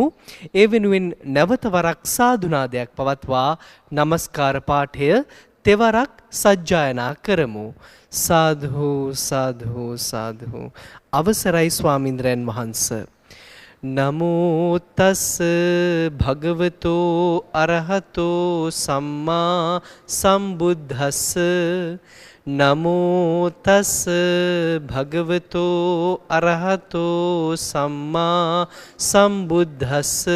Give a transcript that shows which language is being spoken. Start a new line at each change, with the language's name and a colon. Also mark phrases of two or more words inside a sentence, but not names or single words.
Sinhala: ඒ වෙනුවෙන් නැවත වරක් සාදුනාදයක් පවත්වා නමස්කාර පාඨය තෙවරක් සජ්ජායනා කරමු. සාධු සාධු සාධු. අවසරයි ස්වාමීන්ද්‍රයන් වහන්සේ.
Pali: නමෝ තස් භගවතෝ අරහතෝ සම්මා සම්බුද්දස්ස. නමෝ තස් භගවතෝ අරහතෝ සම්මා සම්බුද්දස්ස.